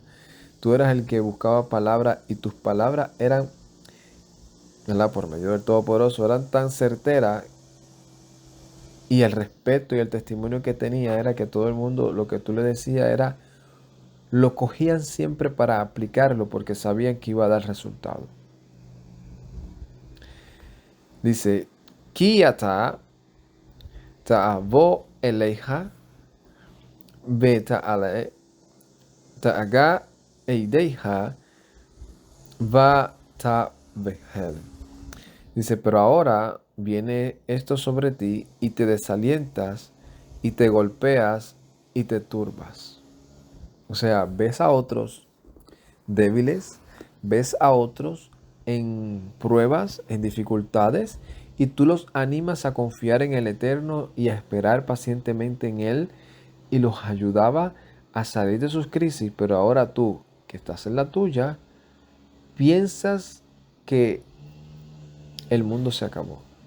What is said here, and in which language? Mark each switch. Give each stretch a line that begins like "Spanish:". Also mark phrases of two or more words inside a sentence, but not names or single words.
Spanish: Tú eras el que buscaba palabras y tus palabras eran, ¿verdad?, por medio del Todopoderoso, eran tan certeras, y el respeto y el testimonio que tenía era que todo el mundo lo que tú le decías era, lo cogían siempre para aplicarlo porque sabían que iba a dar resultado. Dice,
Hebrew: כי עתה תבוא אליך ותלא תגע עדיך ותבהל.
Spanish: Dice, pero ahora viene esto sobre ti y te desalientas y te golpeas y te turbas. O sea, ves a otros débiles, ves a otros en pruebas, en dificultades, y tú los animas a confiar en el Eterno y a esperar pacientemente en Él, y los ayudaba a salir de sus crisis, pero ahora tú, que estás en la tuya, piensas que el mundo se acabó.